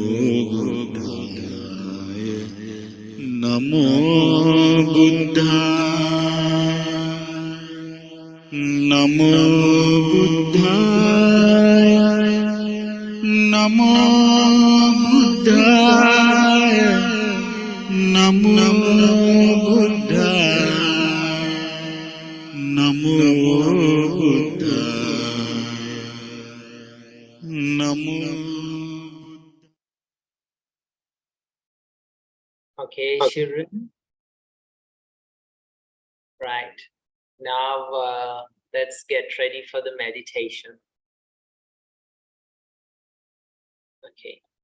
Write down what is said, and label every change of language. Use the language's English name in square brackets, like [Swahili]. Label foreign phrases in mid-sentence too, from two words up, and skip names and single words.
[Pali] Buddhaya, Namo Buddhaya, Namo Buddhaya, Namo Buddhaya, Namo Buddhaya, Namo Buddhaya, Namo. [English] Okay, children. Right. Now let's get ready for the meditation. Okay.